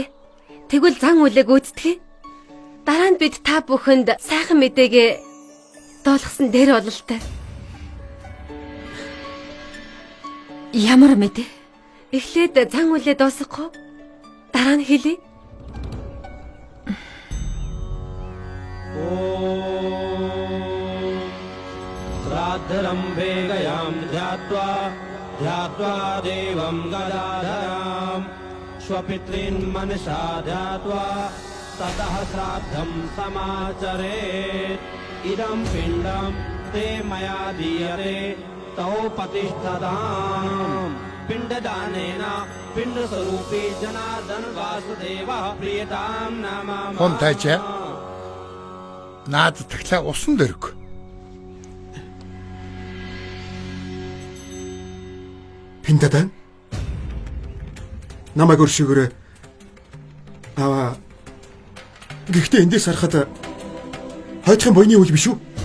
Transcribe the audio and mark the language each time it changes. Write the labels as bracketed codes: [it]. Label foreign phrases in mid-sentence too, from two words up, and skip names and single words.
[mn] Тэгвэл зан үлэг гүйцэтгэе. Дараа нь бид та бүхэнд сайхан мэдээгээ дуулгасан дээр бололтой. Ямар мэдээ? Эхлээд зан үлээ дуусгах уу? Дараа нь хэлье. [sa] श्राद्धरम्भे गयां ध्यात्वा देवं गदाधरां स्वपितॄन् मनसा ध्यात्वा ततः श्राद्धं समाचरेत् इदं पिण्डं ते मया दीयते तौ प्रतिष्ठताम् पिण्डदानेन पिण्डस्वरूपी जनार्दन वासुदेवः प्रियतां नमामि. [mn] Хонтайчаа. Наад таглаа усан дөрөг. Пиндадан. Намайг өршөөгөөрэй. Гэхдээ эндээс харахад хойдхон буйны үйл биш үү?